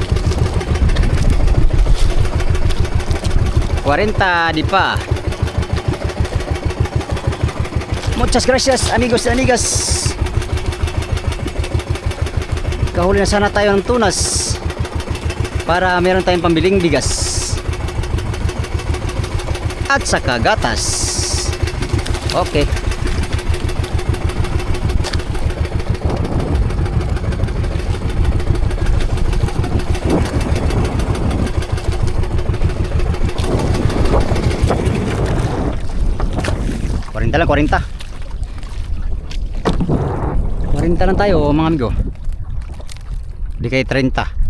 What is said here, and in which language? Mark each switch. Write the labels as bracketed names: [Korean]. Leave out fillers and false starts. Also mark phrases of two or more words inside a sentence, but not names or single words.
[Filipino] 40 di pa. [Spanish] Muchas gracias amigos y amigas. [Filipino] Kahuli na sana tayo ng tunas para meron tayong pambiling bigas at saka gatas. Okay. Lang 40 lang tayo mga amigo, di kay 30.